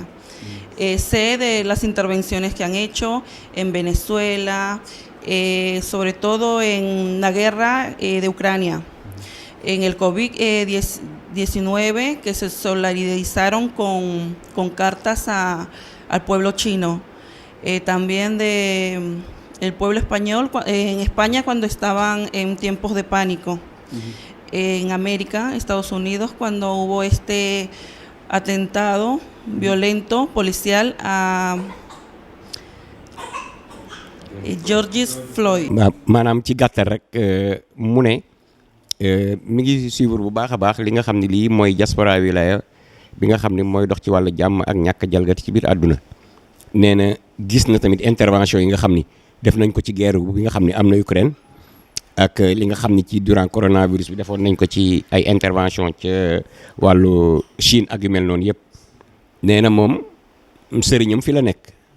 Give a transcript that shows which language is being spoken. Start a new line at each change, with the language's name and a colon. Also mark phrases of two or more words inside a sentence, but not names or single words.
Spanish: Sé de las intervenciones que han hecho en Venezuela, sobre todo en la guerra de Ucrania, en el COVID-19, que se solidarizaron con cartas al pueblo chino, también el pueblo español en España cuando estaban en tiempos de pánico. En América, Estados Unidos, cuando hubo este atentado violento policial a George Floyd.
Wolof: maanaam ci gàttal rek mu ne mi ngi suivre bu baax a baax li nga xam ne lii mooy diaspora wilaya bi nga xam ne mooy dox ci wàllu jàmm ak ñàkk jalgati ci biir àdduna nee na gis na tamit intervention yi nga xam ni def nañ ko ci guerre bi nga xam ne am na Ukraine ak li nga xam ni ci
French: durant coronavirus
Wolof: bi defoon nañ ko ci ay intervention ca wàllu Chine ak yu mel noonu yëpp nee na moom sëriñam fi la nekk